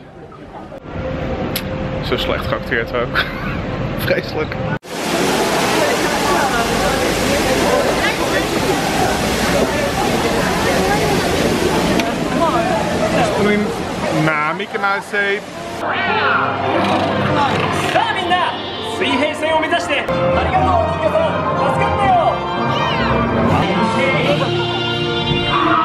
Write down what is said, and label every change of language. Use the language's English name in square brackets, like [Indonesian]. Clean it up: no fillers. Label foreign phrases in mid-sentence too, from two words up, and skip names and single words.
[Dutch] Zo slecht geacteerd ook. Vreselijk. Spring na Mickey Mouse. [Japanese] さあみんな水平線を目指してありがとう皆さん助かったよ